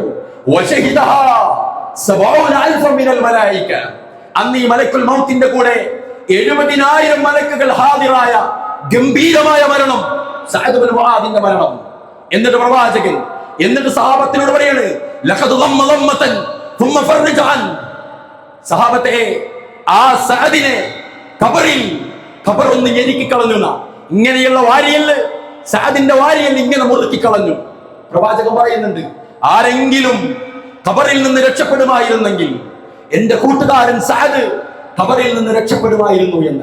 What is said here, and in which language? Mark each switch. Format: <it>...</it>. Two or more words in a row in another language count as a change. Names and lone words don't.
<ar>وشهدها 70,000 من الملائكة,</ar> <ml>അന്ന് ഈ മലക്കുൽ മൗത്തിന്റെ കൂടെ 70,000 മലക്കുകൾ ഹാദിറായ ഗംഭീരമായ മരണം, സഅദ് ഇബ്നു മുആദിന്റെ മരണം. എന്നിട്ട് പ്രവാചകൻ സഹാബത്തിനോട് പറയാണ്,</ml> <ar>لقد ضم ضمة ثم فرج عن,</ar> <ml>സഹാബത്തെ, ആ സഅദിനെ ഖബർ ഒന്ന് ഞെരുക്കി കളഞ്ഞു. ഇങ്ങനെയുള്ള വാരിയല്, സഅദിന്റെ വാരിയല് ഇങ്ങനെ മുറുക്കി കളഞ്ഞു. പ്രവാചകൻ പറയുന്നുണ്ട്, ആരെങ്കിലും ഖബറിൽ നിന്ന് രക്ഷപ്പെടുമായിരുന്നെങ്കിൽ എന്റെ കൂട്ടുകാരൻ സഅദ് ഖബറിൽ നിന്ന് രക്ഷപ്പെടുമായിരുന്നു എന്ന്.</ml>